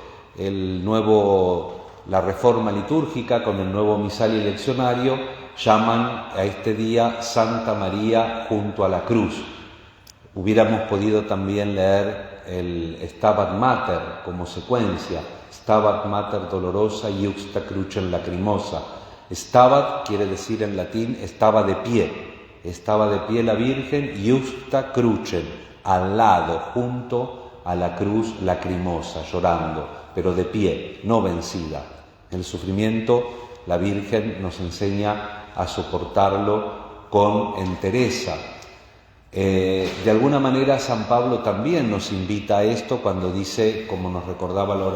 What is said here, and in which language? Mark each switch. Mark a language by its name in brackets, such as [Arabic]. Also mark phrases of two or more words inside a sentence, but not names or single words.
[Spanish] La reforma litúrgica con el nuevo misal y leccionario llaman a este día Santa María junto a la cruz. Hubiéramos podido también leer el Stabat Mater como secuencia, [Latin] Stabat Mater dolorosa iuxta crucem lacrimosa. [Spanish] Stabat quiere decir en latín estaba de pie la Virgen, [Latin] iuxta crucem, [Spanish] al lado, junto a la cruz lacrimosa, llorando, pero de pie, no vencida. El sufrimiento, la Virgen nos enseña a soportarlo con entereza. De alguna manera San Pablo también nos invita a esto cuando dice, como nos recordaba la